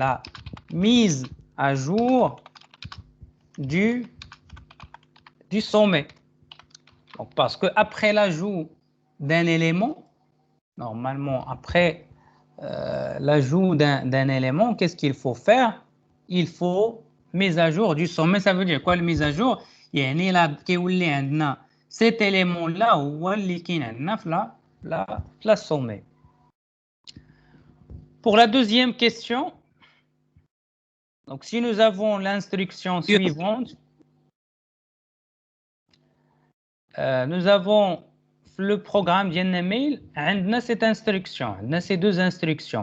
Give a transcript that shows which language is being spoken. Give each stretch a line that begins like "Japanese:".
French: La mise à jour du sommet. Donc, parce que après l'ajout d'un élément, normalement, après l'ajout d'un élément, qu'est-ce qu'il faut faire? Il faut mise à jour du sommet. Ça veut dire quoi, la mise à jour?
Arabic: يعني لا كيولي عندنا
French: cet élément là
Arabic: هو اللي كاين عندنا في
French: la sommet. Pour la deuxième question, donc si nous avons l'instruction suivante, nous avons le programme d'email,
Arabic: عندنا
French: cette instruction,
Arabic: عندنا
French: ces deux instructions.